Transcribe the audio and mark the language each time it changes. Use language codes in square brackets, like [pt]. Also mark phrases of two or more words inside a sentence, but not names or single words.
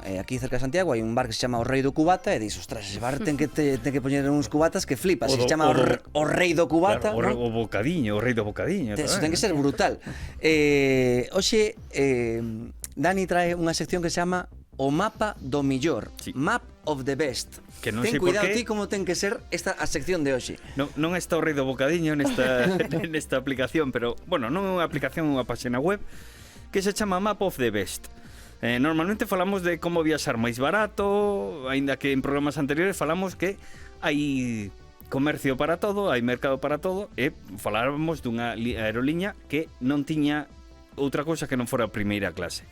[gl] Aquí cerca de Santiago hai un bar que se chama O Rei do Cubata e dis, ostras, ese bar ten que poñer uns cubatas que flipas, se chama o Rei do Cubata, claro, non? o bocadiño, o Rei do Bocadiño. Eso ten que ser brutal. Hoxe, Dani trae unha sección que se chama O Mapa do Millor, sí. Map of the Best. Que non ten sei por cuidado qué. ti como ten que ser a sección de hoxe. Non está o Rei do Bocadiño nesta aplicación, pero, bueno, non é unha aplicación, unha página web que se chama Map of the Best. Normalmente falamos de como viaxar máis barato, aínda que en programas anteriores falamos que hai comercio para todo, hai mercado para todo, e faláramos dunha aeroliña que non tiña outra cousa que non fora a primeira clase.